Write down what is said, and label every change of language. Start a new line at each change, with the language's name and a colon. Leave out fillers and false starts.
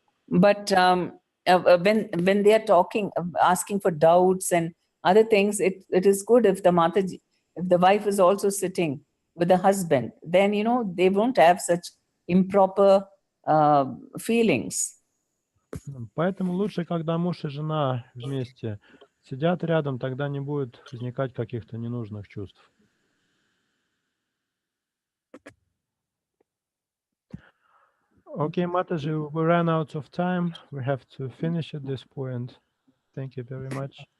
English: But when they are talking, asking for doubts and other things, it is good if the Mataji, if the wife is also sitting with the husband, then, they won't have such improper feelings.
Russian: Поэтому лучше, когда муж и жена вместе сидят рядом, тогда не будет возникать каких-то ненужных чувств.
English: Okay, Mataji, we ran out of time. We have to finish at this point. Thank you very much.